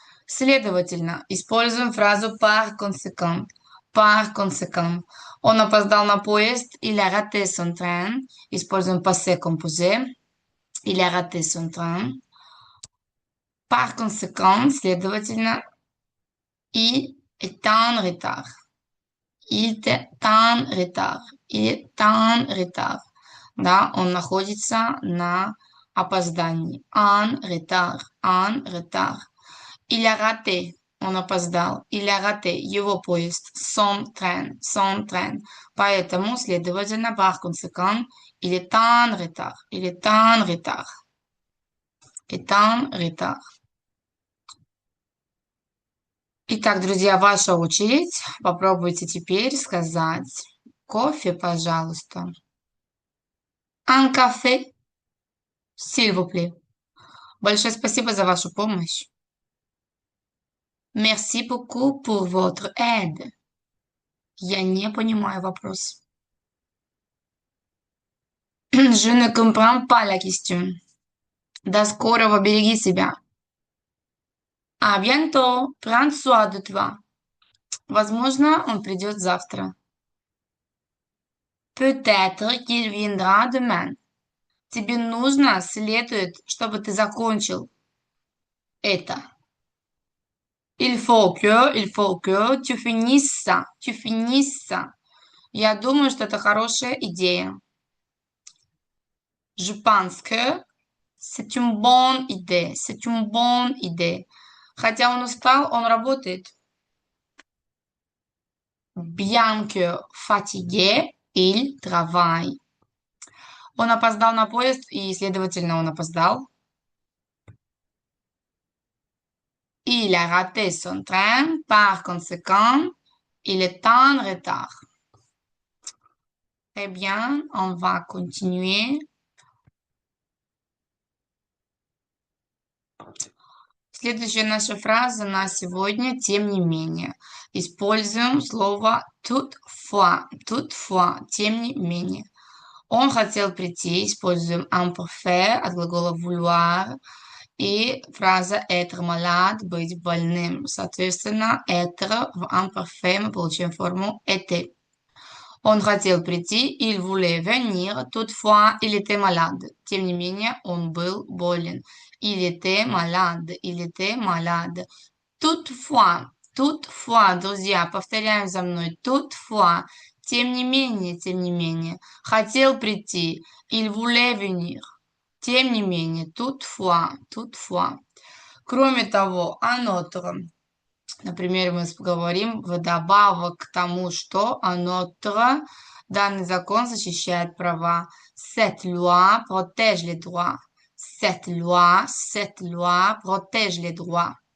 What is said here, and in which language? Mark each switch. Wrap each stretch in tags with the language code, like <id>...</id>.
<ru>Следовательно, используем фразу par conséquent.</ru> <fr>Par conséquent.</fr> <ru>Он опоздал на поезд,</ru> <fr>il a raté son train.</fr> <ru>Используем</ru> <fr>passé composé. Il a raté son train. Par conséquent,</fr> <ru>следовательно,</ru> <fr>il est en retard. Il est en retard. Il est en retard.</fr> <ru>Да, он находится на опоздании.</ru> <fr>En retard. En retard. Il a raté.</fr> <ru>Он опоздал.</ru> <fr>Il a raté.</fr> <ru>Его поезд.</ru> <fr>Son train. Son train.</fr> <ru>Поэтому, следовательно,</ru> <fr>par conséquent, il est en retard. Il est en retard. Est en retard.</fr> <ru>Итак, друзья, ваша очередь. Попробуйте теперь сказать кофе, пожалуйста.</ru> <fr>Un café, s'il vous plaît.</fr> <ru>Большое спасибо за вашу помощь.</ru> <fr>Merci beaucoup pour votre aide.</fr> <ru>Я не понимаю вопрос.</ru> <fr>Je ne comprends pas la question.</fr> <ru>До скорого, береги себя.</ru> <fr>À bientôt, prends soin de toi.</fr> <ru>Возможно, он придет завтра.</ru> <fr>Peut-être qu'il viendra demain.</fr> <ru>Тебе нужно, следует, чтобы ты закончил это.</ru> <fr>Il faut que tu finisses ça, tu finisses ça.</fr> <ru>Я думаю, что это хорошая идея.</ru> <fr>Je pense que c'est une bonne idée, c'est une bonne idée.</fr> <ru>Хотя он устал, он работает.</ru> <fr>Bien que fatigué, il travaille.</fr> <ru>Он опоздал на поезд, и, следовательно, он опоздал.</ru> <fr>Il a raté son train, par conséquent, il est en retard. Très bien, on va continuer.</fr> <ru>Следующая наша фраза на сегодня, тем не менее. Используем слово toutefois, тем не менее. Он хотел прийти, используем imparfait от глагола vouloir. И фраза être malade, быть больным. Соответственно, être в imparfait мы получаем форму était. Он хотел прийти,</ru> <fr>il voulait venir, toutefois, il était malade.</fr> <ru>Тем не менее, он был болен.</ru> <fr>Il était malade, il était malade.</fr> <ru>Toutefois, друзья, повторяем за мной. Toutefois, тем не менее. Хотел прийти,</ru> <fr>il voulait venir.</fr> <ru>Тем не менее, toutefois. Кроме того, un autre. Например, мы говорим вдобавок к тому, что un autre, данный закон защищает права.</ru> <fr>Cette loi protège les droits. Cette loi protège les droits.</fr>